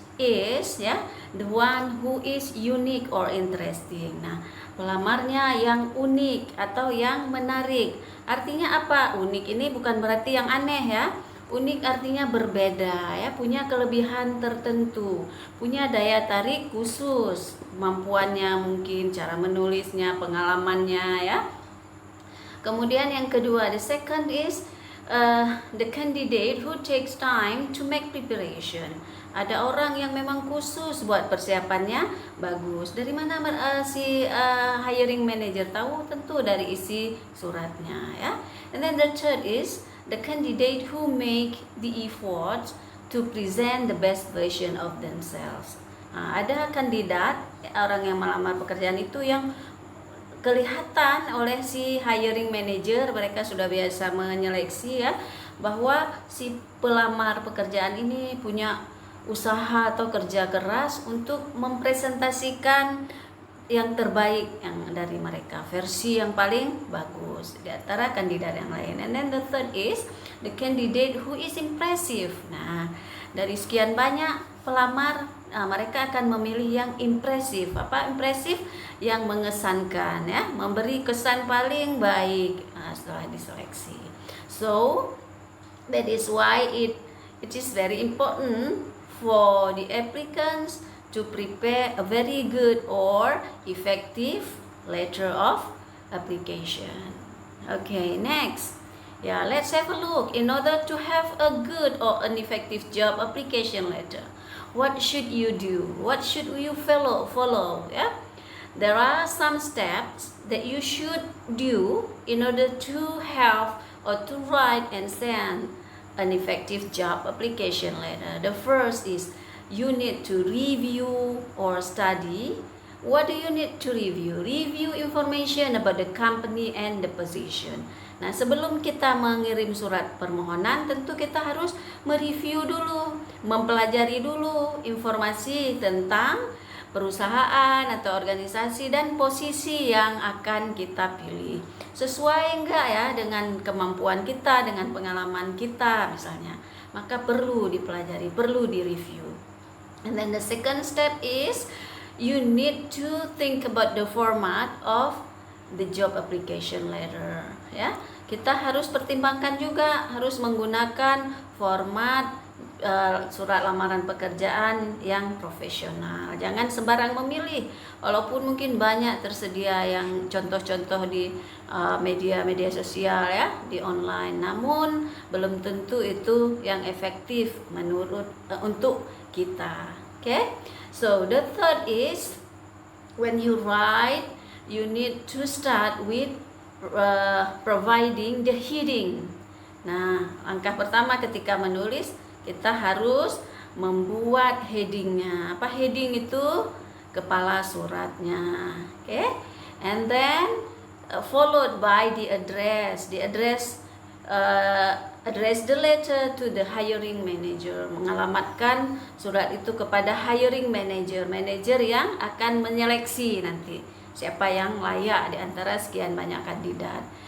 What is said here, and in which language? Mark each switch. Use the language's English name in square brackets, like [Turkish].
[English] is the one who is unique or interesting. [Indonesian] Nah, pelamarnya yang unik atau yang menarik. Artinya apa? Unik ini bukan berarti yang aneh ya. Unik artinya berbeda ya, punya kelebihan tertentu, punya daya tarik khusus, kemampuannya mungkin, cara menulisnya, pengalamannya ya. Kemudian yang kedua, [English] the second is the candidate who takes time to make preparation. [Indonesian] Ada orang yang memang khusus buat persiapannya bagus. Dari mana si hiring manager tahu? Tentu dari isi suratnya ya. [English] And then the third is the candidate who make the effort to present the best version of themselves. [Indonesian] Nah, ada kandidat orang yang melamar pekerjaan itu yang kelihatan oleh si hiring manager, mereka sudah biasa menyeleksi ya, bahwa si pelamar pekerjaan ini punya usaha atau kerja keras untuk mempresentasikan yang terbaik yang dari mereka, versi yang paling bagus di antara kandidat yang lain. [English] And then the third is the candidate who is impressive. [Indonesian] Nah, dari sekian banyak pelamar, mereka akan memilih yang impresif. Apa impresif? Yang mengesankan ya, memberi kesan paling baik setelah diseleksi. [English] So that is why it is very important for the applicants to prepare a very good or effective letter of application. Okay, next. Yeah, let's have a look. In order to have a good or an effective job application letter, what should you do? What should you follow? Yeah, there are some steps that you should do in order to have or to write and send an effective job application letter. The first is you need to review or study. What do you need to review? Review information about the company and the position. [Indonesian] Nah, sebelum kita mengirim surat permohonan, tentu kita harus mereview dulu, mempelajari dulu informasi tentang perusahaan atau organisasi dan posisi yang akan kita pilih. Sesuai enggak ya dengan kemampuan kita, dengan pengalaman kita misalnya. Maka perlu dipelajari, perlu direview. [English] And then the second step is you need to think about the format of the job application letter [Indonesian] ya. Kita harus pertimbangkan juga, harus menggunakan format surat lamaran pekerjaan yang profesional. Jangan sembarang memilih, walaupun mungkin banyak tersedia yang contoh-contoh di media-media sosial ya, di online. Namun belum tentu itu yang efektif menurut untuk kita. [English] Okay? So the third is when you write, you need to start with providing the heading. [Indonesian] Nah, langkah pertama ketika menulis, kita harus membuat headingnya. Apa heading itu? Kepala suratnya. [English] Okay? And then followed by the address. The address address the letter to the hiring manager. [Indonesian] Mengalamatkan surat itu kepada hiring manager, manajer yang akan menyeleksi nanti siapa yang layak di antara sekian banyak kandidat.